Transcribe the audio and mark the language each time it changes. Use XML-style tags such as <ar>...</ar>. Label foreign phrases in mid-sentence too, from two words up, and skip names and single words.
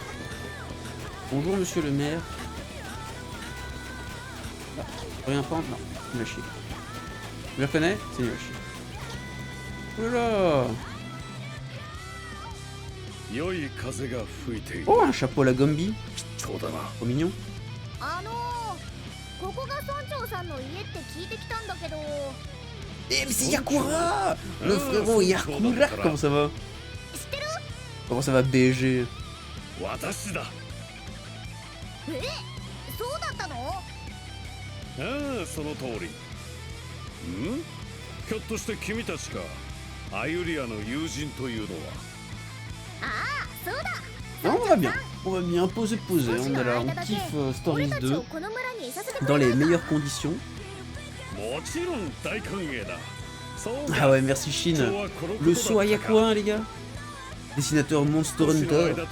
<fr>Bonjour monsieur le maire. Ah, rien pendre, non, nul à chier. Tu le reconnais? C'est nul à chier. Oulala. Oh, un chapeau à la Gombi. Trop mignon.</fr> <ja>ここが村長さんの家って聞いてきたんだけど。</ja> <fr>Eh mais c'est Yakura! Le frérot Yakura! Comment ça va? Comment ça va BG?</fr> <ja>そうだったの？ああ、その通り。ひょっとして君たちか。アユリアの友人というのは。ああ、そうだ。</ja> <fr>Non, on va bien poser. On est là, on kiffe Stories 2 dans les meilleures conditions. Ah ouais, merci Chine. Le saut à Yakura, les gars. Dessinateur Monster Hunter.</fr>